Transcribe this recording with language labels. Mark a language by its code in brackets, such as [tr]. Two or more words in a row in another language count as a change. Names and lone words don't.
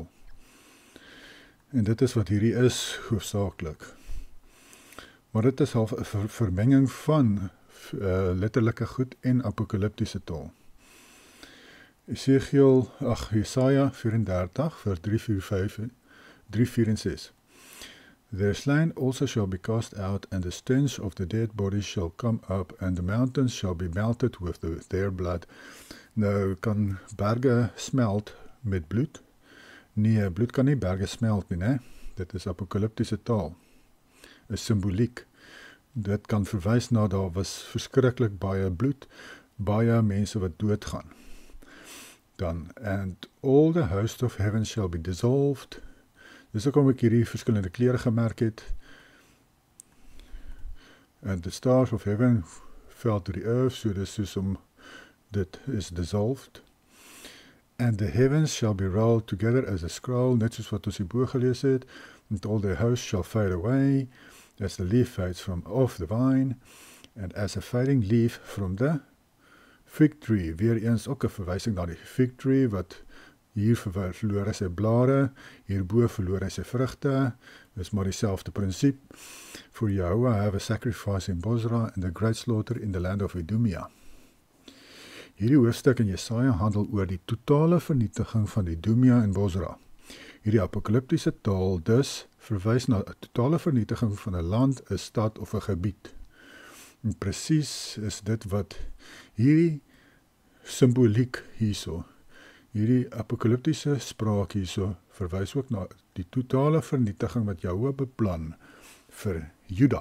[af] En dit is wat hierdie is hoofsaaklik. Maar dit is half 'n vermenging van letterlike goed en apokaliptiese taal. Jesaja 34 vers 3, 4 en 6. [en] Their slain also shall be cast out, and the stench of the dead bodies shall come up, and the mountains shall be melted with their blood. [af] Nou kan berge smelt met bloed. Nee, bloed kan nie berge smelt nie, né? Dit is apokaliptiese taal. Is simboliek. Dit kan verwys na daar was verskriklik baie bloed, baie mense wat doodgaan. Dan, [en] and all the host of heaven shall be dissolved. [af] Dis hoekom ek hierdie verskillende kleure gemerk het. [en] And the stars of heaven fell to the earth, [af] so dis soos om dit is [en] dissolved. And the heavens shall be rolled together as a scroll, [af] net soos wat ons hierbo gelees het. [en] And all their hosts shall fade away, as the leaf fades from off the vine, and as a fading leaf from the fig tree. [af] Weer eens ook 'n verwysing na die [en] fig tree, [af] wat hier verloor hy sy blare, hierbo verloor hy sy vrugte. Dis maar dieselfde prinsip. [en] For Yahweh have a sacrifice in Bozrah and a great slaughter in the land of Idumea. [af] Hierdie hoofstuk in Jesaja handel oor die totale vernietiging van Idumea en Bozrah. Hierdie apokaliptiese taal dus verwys na 'n totale vernietiging van 'n land, 'n stad of 'n gebied. En presies is dit wat hierdie simboliek hierso, hierdie apokaliptiese spraak hierso, verwys ook na die totale vernietiging wat Jahwe beplan vir Juda.